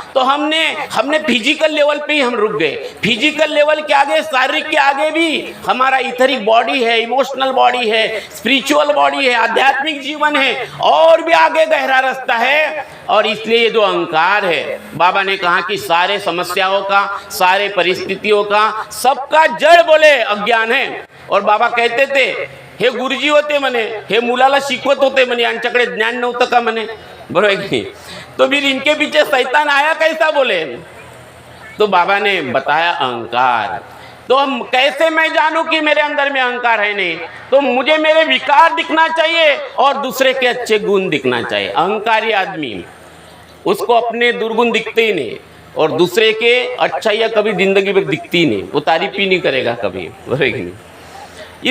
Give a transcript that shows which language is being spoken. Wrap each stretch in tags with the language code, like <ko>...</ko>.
<hi>तो हमने physical level पे ही हम रुक गए। फिजिकल लेवल के आगे, शारीरिक के आगे भी हमारा इथरिक बॉडी है, इमोशनल बॉडी है, स्पिरिचुअल बॉडी है, आध्यात्मिक जीवन है, और भी आगे गहरा रास्ता है। और इसलिए ये जो अहंकार है, बाबा ने कहा कि सारे समस्याओं का, सारे परिस्थितियों का, सबका जड़ बोले अज्ञान है।</hi> <mr>और बाबा कहते थे हे गुरुजी होते म्हणे, हे मुलाला शिकवत होते म्हणे, यांच्याकडे ज्ञान नव्हतं का म्हणे, बरोबर की?</mr> <hi>तो फिर इनके पीछे शैतान आया कैसा? बोले तो बाबा ने बताया अहंकार। तो हम कैसे मैं जानूं कि मेरे अंदर में अहंकार है नहीं? तो मुझे मेरे विकार दिखना चाहिए और दूसरे के अच्छे गुण दिखना चाहिए। अहंकारी आदमी उसको अपने दुर्गुण दिखते ही नहीं और दूसरे के अच्छाइयाँ कभी जिंदगी में दिखती ही नहीं, वो तारीफ ही नहीं करेगा कभी, नहीं।</hi>